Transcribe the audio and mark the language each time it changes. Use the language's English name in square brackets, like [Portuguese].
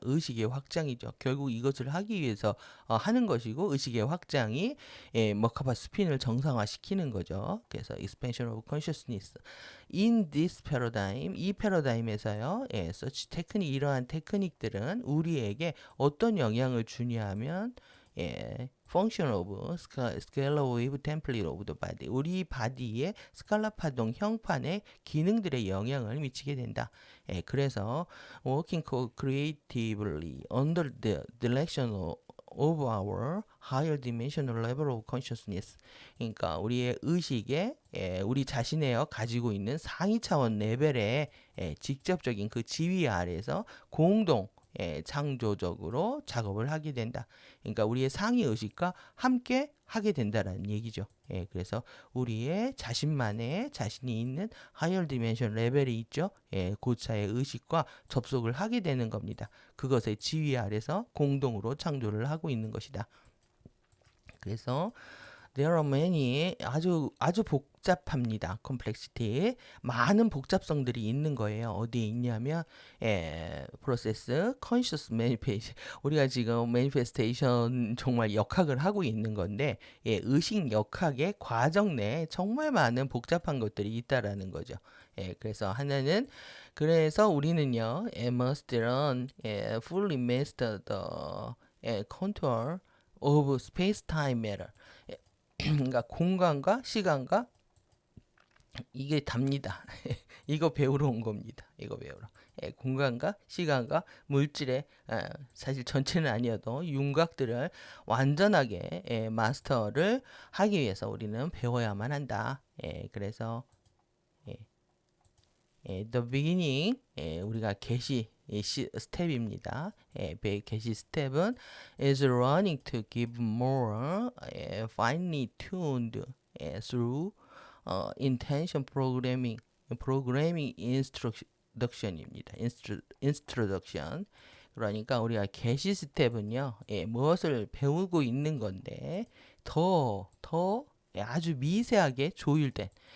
[Korean] 의식의 확장이죠. 결국 이것을 하기 위해서 하는 것이고 의식의 확장이 머카바 스핀을 정상화시키는 거죠. [English] 그래서 expansion of consciousness. In this paradigm, [Korean] 이 패러다임에서요, [English] such 테크닉 [Korean] 이러한 테크닉들은 우리에게 어떤 영향을 주냐면 [English] function of scalar wave template of the body. [Korean] 우리 바디의 스칼라 파동 형판의 기능들에 영향을 미치게 된다. [English] 그래서 working creatively under the direction of our higher dimensional level of consciousness. [Korean] 그러니까 우리의 의식에 우리 자신의 가지고 있는 상위 차원 레벨의 직접적인 그 지위 아래에서 공동 창조적으로 작업을 하게 된다. 그러니까 우리의 상위 의식과 함께 하게 된다라는 얘기죠. 그래서 우리의 자신만의 자신이 있는 하이어 디멘션 레벨이 있죠. 고차의 의식과 접속을 하게 되는 겁니다. 그것의 지휘 아래서 공동으로 창조를 하고 있는 것이다. 그래서 [English] there are many [Korean] 아주 복잡합니다. complexity 많은 복잡성들이 있는 거예요. 어디에 있냐면 [English] process, conscious manifestation [Korean] 우리가 지금 manifestation 정말 역학을 하고 있는 건데 의식 역학의 과정 내에 정말 많은 복잡한 것들이 있다라는 거죠. 그래서 하나는 그래서 우리는요 [English] must learn fully master the contour of space-time matter. [Korean] 그러니까 공간과 시간과 이게 답니다. 이거 배우러 온 겁니다. 이거 배우러. 공간과 시간과 물질의 사실 전체는 아니어도 윤곽들을 완전하게 마스터를 하기 위해서 우리는 배워야만 한다. 그래서 [English] the beginning [Korean] 우리가 개시 스텝입니다. 개시 스텝은 [English] is learning to give more finely tuned through intention programming instruction입니다. [Korean] instruction 그러니까 우리가 개시 스텝은요 무엇을 배우고 있는 건데 더 아주 미세하게 조율된